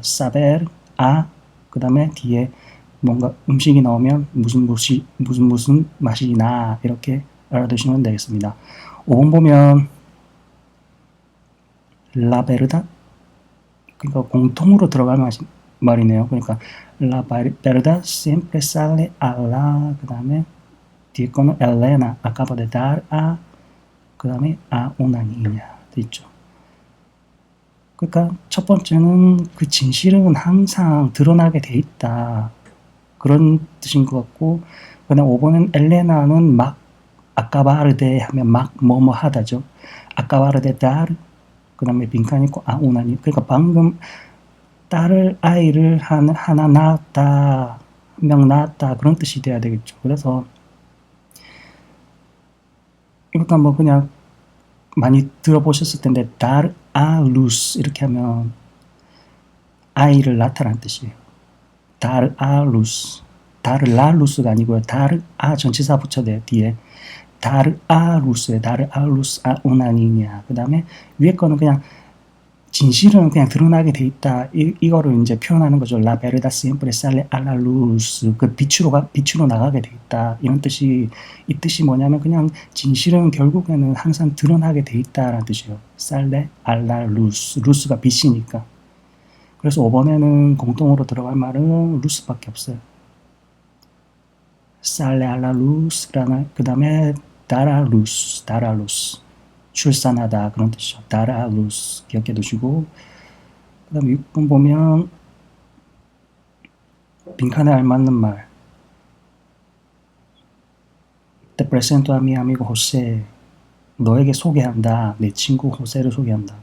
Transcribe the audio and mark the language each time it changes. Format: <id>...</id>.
<ko>사베르 그 다음에 뒤에 뭔가 음식이 나오면 무슨 맛이 나 이렇게 알아두시면 되겠습니다. 5번 보면 라베르다 그러니까 공통으로 들어갈 말이네요. 그러니까</ko> <es>La verdad siempre sale a la</es> <ko>그 다음에 뒤에 거는</ko> <es>Elena acaba de dar a</es> <ko>그 다음에</ko> <es>a una niña</es> <ko>있죠. 그러니까 첫 번째는 그 진실은 항상 드러나게 돼 있다. 그런 뜻인 것 같고 그 다음 5번은 엘레나는 막 아까바르데 하면 막 뭐뭐 하다죠. 아까바르데 dar 그 다음에 빈칸 있고</ko> <es>a una niña</es> <ko>그러니까 방금 아이를 하나 낳았다, 한 명 낳았다 그런 뜻이 돼야 되겠죠. 그래서 이것도 한번 그냥 많이 들어보셨을 텐데</ko> <es>dar a luz</es> <ko>이렇게 하면 아이를 낳다라는 뜻이에요.</ko> <es>dar a luz, dar la luz가</es> <ko>아니고요.</ko> <es>dar a</es> <ko>전치사 붙여야 뒤에</ko> <es>dar a luz에 dar a luz a una niña.</es> <ko>그 다음에 위에 거는 그냥 진실은 그냥 드러나게 돼 있다. 이거를 이제 표현하는 거죠.</ko> <es>La verdad siempre sale a la luz.</es> <ko>그 빛으로 나가게 돼 있다. 이런 뜻이, 이 뜻이 뭐냐면 그냥 진실은 결국에는 항상 드러나게 돼 있다라는 뜻이에요.</ko> <es>Sale a la luz.</es> <ko>루스가 빛이니까. 그래서 5번에는 공통으로 들어갈 말은 루스밖에 없어요.</ko> <es>Sale a la luz.</es> <ko>그 다음에</ko> <es>dar a luz.</es> <ko>출산하다 그런 뜻이죠.</ko> <es>dar a luz</es> <ko>기억해 두시고, 그 다음에 6번 보면 빈칸에 알맞는 말.</ko> <es>Te presento a mi amigo José.</es> <ko>너에게 소개한다. 내 친구 호세를 소개한다.</ko>